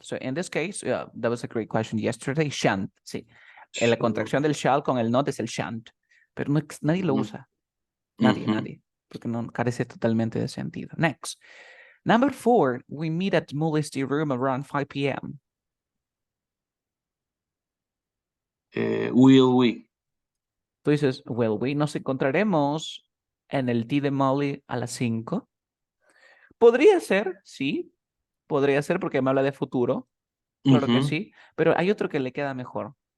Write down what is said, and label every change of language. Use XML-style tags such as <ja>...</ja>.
<en>So in this case, that was a great question yesterday.</en> <es>Shan't, sí. La contracción del shall con el not es el shan't. Pero nadie lo usa. Nadie. Porque no carece totalmente de sentido.</es> <en>Next. Number 4, we meet at Mully's tea room around 5 p.m. Will we?</en> <es>Tú dices, well, we nos encontraremos en el tea de Molly a las 5. Podría ser, sí. Podría ser porque me habla de futuro. Claro que sí. Pero hay otro que le queda mejor.</es>